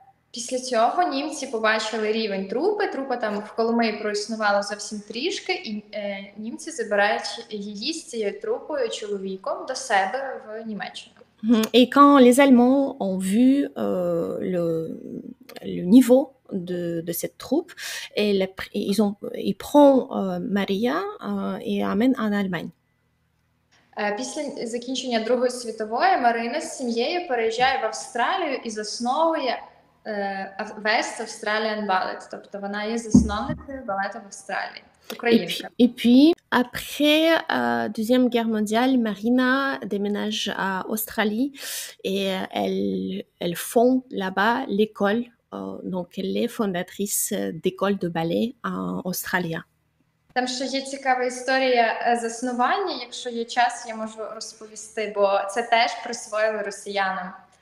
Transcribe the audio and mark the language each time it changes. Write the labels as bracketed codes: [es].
[uk] Після цього німці побачили рівень трупи. Трупа там в Коломиї проіснувала зовсім трішки, і німці забирають її з цією трупою чоловіком до себе в Німеччину. [fr] Et quand les Allemands ont vu le niveau de cette troupe, ils prennent Maria et amènent en Allemagne. [uk] Після закінчення Другої світової Марина з сім'єю переїжджає в Австралію і засновує West Australian Ballet, тобто вона є засновницею балету в Австралії. Українська. [fr] Et puis, après Deuxième Guerre mondiale, Marina déménage à Australie et elle fonde là-bas l'école. Donc, elle est fondatrice d'école de ballet en Australie. [uk] Там ще є цікава історія заснування, якщо є час, я можу розповісти, бо це теж присвоїли росіянам.